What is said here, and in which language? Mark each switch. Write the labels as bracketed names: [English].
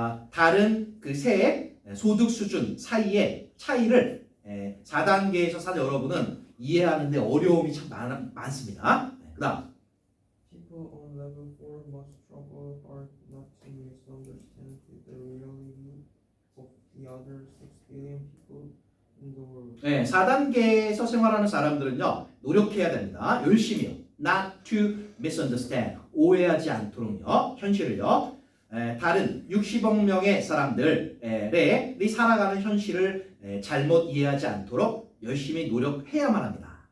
[Korean] 다른 그 세 소득 수준 사이의 차이를 4단계에서 산 여러분은 이해하는데 어려움이 참 많습니다. 그다음. [English] People on level 4 must struggle hard not to misunderstand the reality of the other 6 billion people in the world. [Korean] 4단계에서 생활하는 사람들은요. 노력해야 됩니다. 열심히요. [English] Not to misunderstand. [Korean] 오해하지 않도록요. 현실을요. 다른 60억 명의 사람들이 살아가는 현실을 잘못 이해하지 않도록 열심히 노력해야만 합니다.